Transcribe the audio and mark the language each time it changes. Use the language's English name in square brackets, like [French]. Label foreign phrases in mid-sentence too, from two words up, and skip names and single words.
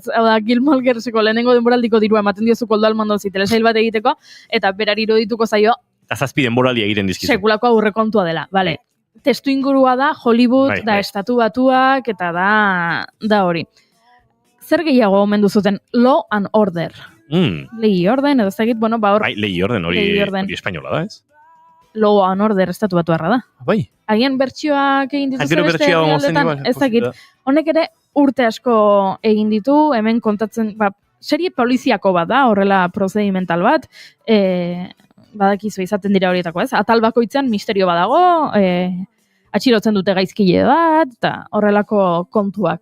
[Basque] Hau da, Gilmore Girlseko lehenengo denboraldiko dirua ematen diozu Koldo Almandozi telesail bat egiteko, eta berari irudituko zaio, eta 7 denboraldi egiten dizkizu. Sekulako aurrekontua dela, bale. Testu ingurua da, Hollywood, da estatu batuak, eta da hori. Zer gehiago omen duzuten? Law and Order. Lehi orden, edo zegit, hor... Lehi orden, hori espainola da, ez? Law and Order estatu batu harra da. Bai. Agian bertsioak egin dituzte beste herrialdetan, ez dakit. Honek ere urte asko egin ditu, hemen kontatzen, serie poliziako bat da, horrela prozedimental bat, badakizu izaten dira horietako, ez? Atal bakoitzean misterio badago, atxilotzen dute gaizkile bat, eta horrelako kontuak.